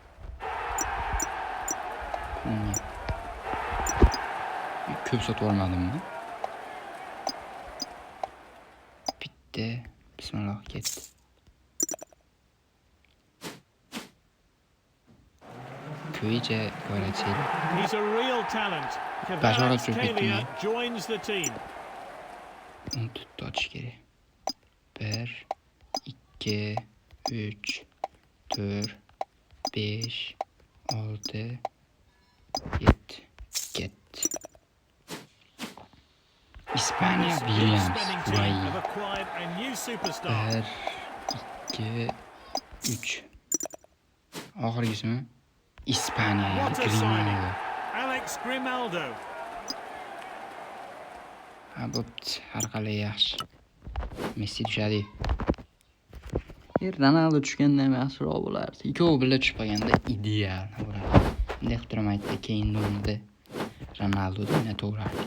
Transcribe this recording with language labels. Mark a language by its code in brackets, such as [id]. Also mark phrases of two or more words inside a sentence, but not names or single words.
[uz] Cunha. Ko'p sotib olmadimmi? Bitta. Bismillah ketdi. Kuicha Kvaratskhelia. [en] He's a real talent. [uz] Bashorat [en] Kvaratskhelia joins the team. [uz] Uni tutib ochish kerak. 1, 2, 3, 4, 5, 6, 7. Ketdi. Ispaniya [en] This Williams. spinning team [uz] Voy. [en] have acquired a new superstar. [uz] 1, 2, 3. Oxirgisimi? Ispaniya. [en] What a signing. Grimaldo. Alex Grimaldo. [uz] Ha, bo'pti. Har qalay yaxshi. Messi tushadi. Ronaldo tushganda ham yaxshiroq bo'lardi. Ikkovi birga tushib qolganda ideal bo'lardi. Bunday qilib turib aytdi, keyin o'rnida Ronaldo o'ynataverardi.